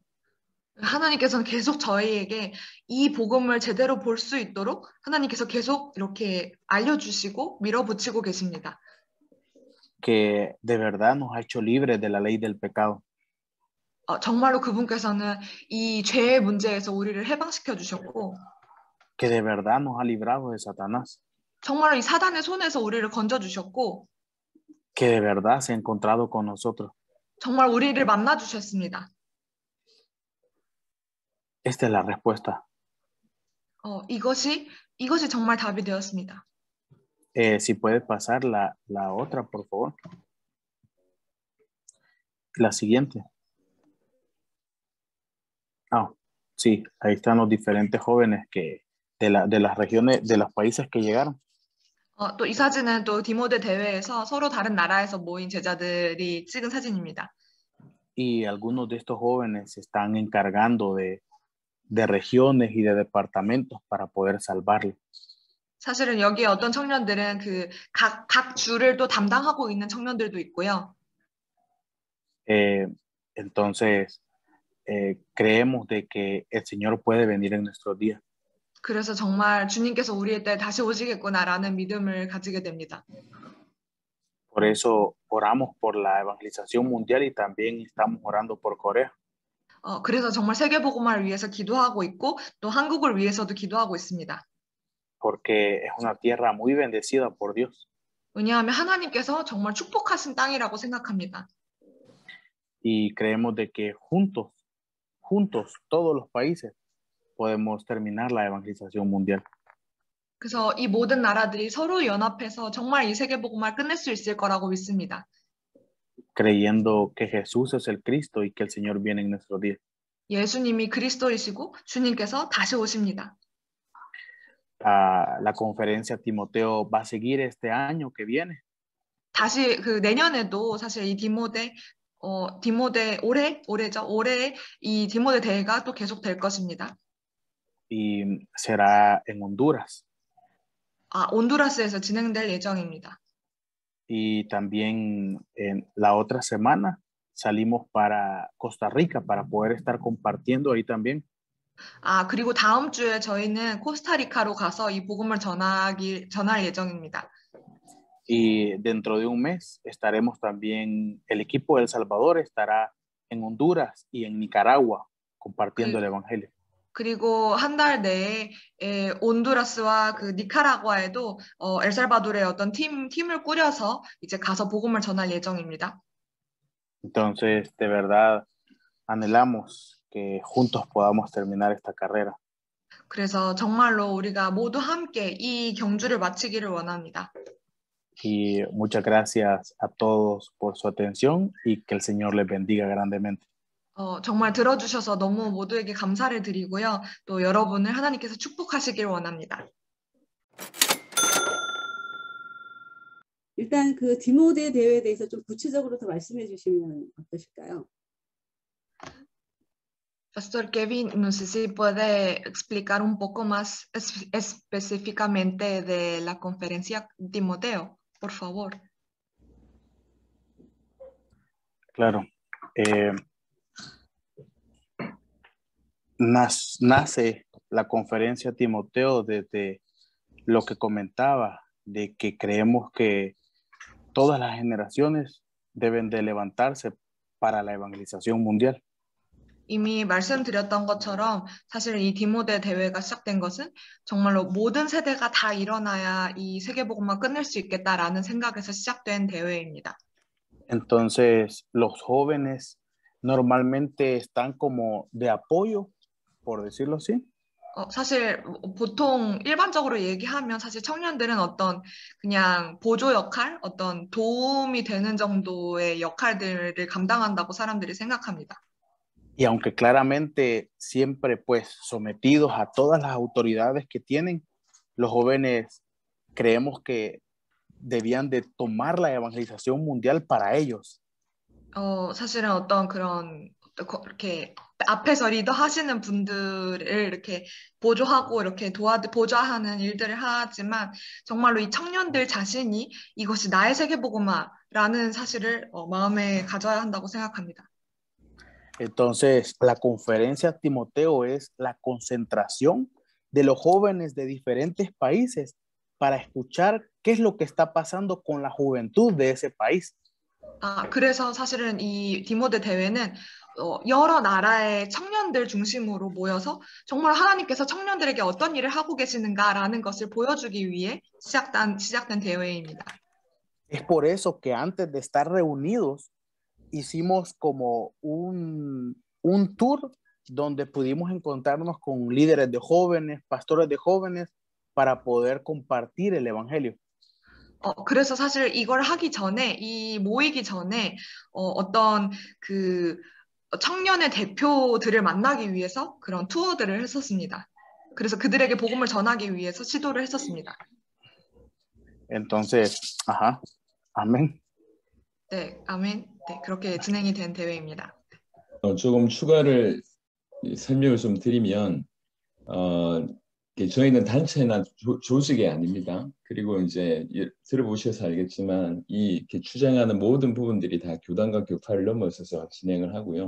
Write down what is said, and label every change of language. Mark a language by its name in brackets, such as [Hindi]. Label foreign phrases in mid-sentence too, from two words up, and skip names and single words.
[Korean] 하나님께서는 계속 저희에게 이 복음을 제대로 볼 수 있도록 하나님께서 계속 이렇게 알려주시고 밀어붙이고 계십니다. [Spanish] Que de verdad nos ha hecho libres de la ley del pecado. [Korean] 정말로 그분께서는 이 죄의 문제에서 우리를 해방시켜 주셨고 [Spanish] Que de verdad nos ha librado de Satanás. [Korean] 정말로 이 사단의 손에서 우리를 건져 주셨고 [Spanish] Que de verdad se ha encontrado con nosotros. [Korean] 정말 우리를 만나 주셨습니다. [Spanish] Esta es la respuesta. [Korean] 이것이 정말 답이 되었습니다. [Spanish] Si puede pasar la otra, por favor. La siguiente. Sí, ahí están los diferentes jóvenes que de las regiones, de los países que llegaron. [Korean] 또 이 사진은 또 디모데 대회에서 서로 다른 나라에서 모인 제자들이 찍은 사진입니다. [Spanish] Y algunos de estos jóvenes se están encargando de regiones y de departamentos para poder salvarlos. [Korean] 사실은 여기에 어떤 청년들은 각 주를 또 담당하고 있는 청년들도 있고요. [Spanish] Entonces, creemos de que el Señor puede venir en nuestros días. [Korean] 그래서 정말 주님께서 우리의 때 다시 오시겠구나라는 믿음을 가지게 됩니다. [Spanish] Por eso oramos por la evangelización mundial y también estamos orando por Corea. [Korean] 그래서 정말 세계복음화를 위해서 기도하고 있고 또 한국을 위해서도 기도하고 있습니다. [Spanish] Porque es una tierra muy bendecida por Dios. [Korean] 왜냐하면 하나님께서 정말 축복하신 땅이라고 생각합니다. [Spanish] Y creemos de que juntos, todos los países podemos terminar la evangelización mundial. [Korean] 그래서 이 모든 나라들이 서로 연합해서 정말 이 세계복음화를 끝낼 수 있을 거라고 믿습니다. [Spanish] Creyendo que Jesús es el Cristo y que el Señor viene en nuestros días. [Korean] 예수님이 그리스도이시고 주님께서 다시 오십니다. [Spanish] La conferencia Timoteo va a seguir este año que viene. [Korean] 다시 내년에도 사실 이 디모데 올해 이 디모데 대회가 또 계속 될 것입니다. [Spanish] Y será en Honduras. [Korean] 온두라스에서 진행될 예정입니다. [Spanish] Y también en la otra semana salimos para Costa Rica para poder estar compartiendo ahí también. [Korean] 그리고 다음 주에 저희는 코스타리카로 가서 이 복음을 전할 예정입니다. [Spanish] Y dentro de un mes estaremos también, el equipo de El Salvador estará en Honduras y en Nicaragua compartiendo el evangelio. [Korean] 그리고 한 달 내에 온두라스와 니카라과에도 엘살바도르의 어떤 팀을 꾸려서 이제 가서 복음을 전할 예정입니다. [Spanish] Entonces, de verdad, anhelamos que juntos podamos terminar esta carrera. [Korean] 그래서 정말로 우리가 모두 함께 이 경주를 마치기를 원합니다. [Spanish] y muchas gracias a todos por su atención y que el Señor les bendiga grandemente. [Korean] 정말 들어주셔서 너무 모두에게 감사를 드리고요. 또 여러분을 하나님께서 축복하시길 원합니다. 일단 그 디모데 대회에 대해서 좀 구체적으로 더 말씀해 주시면 어떠실까요? [Spanish] Pastor Kevin, no sé si puede explicar un poco más específicamente de la conferencia Timoteo, por favor. Claro. Nace la conferencia Timoteo desde lo que comentaba, de que creemos que todas las generaciones deben de levantarse para la evangelización mundial. [Korean] 이미 말씀드렸던 것처럼 사실 이 디모데 대회가 시작된 것은 정말로 모든 세대가 다 일어나야 이 세계복음만 끝낼 수 있겠다라는 생각에서 시작된 대회입니다. [Spanish] Entonces, los jóvenes normalmente están como de apoyo, por decirlo así. [Korean] 사실 보통 일반적으로 얘기하면 사실 청년들은 어떤 그냥 보조 역할, 어떤 도움이 되는 정도의 역할들을 감당한다고 사람들이 생각합니다. [Spanish] Y aunque claramente siempre pues sometidos a todas las autoridades que tienen, los jóvenes creemos que debían de tomar la evangelización mundial para ellos. [Korean] 사실은 어떤 그런 이렇게 앞에서 리더하시는 분들을 이렇게 보조하고 이렇게 보좌하는 일들을 하지만 정말로 이 청년들 자신이 이것이 나의 세계복음화라는 사실을 마음에 가져야 한다고 생각합니다. [Spanish] Entonces, la conferencia Timoteo es la concentración de los jóvenes de diferentes países para escuchar qué es lo que está pasando con la juventud de ese país. [Korean] 그래서 사실은 이 디모데 대회는 여러 나라의 청년들 중심으로 모여서 정말 하나님께서 청년들에게 어떤 일을 하고 계시는가라는 것을 보여주기 위해 시작된 대회입니다. [Spanish] Es por eso que antes de estar reunidos hicimos como un tour donde pudimos encontrarnos con líderes de jóvenes, pastores de jóvenes, para poder compartir el evangelio. [Korean] 그래서 사실 이걸 하기 전에, 이 모이기 전에 어떤 그 청년의 대표들을 만나기 위해서 그런 투어들을 했었습니다. 그래서 그들에게 복음을 전하기 위해서 시도를 했었습니다. [Spanish] Entonces, amén. [Korean] 네, 아멘. 네, 그렇게 진행이 된 대회입니다. 조금 추가를 설명을 좀 드리면, 저희는 단체나 조직이 아닙니다. 그리고 이제 들어보셔서 알겠지만 이렇게 주장하는 모든 부분들이 다 교단과 교파를 넘어서서 진행을 하고요.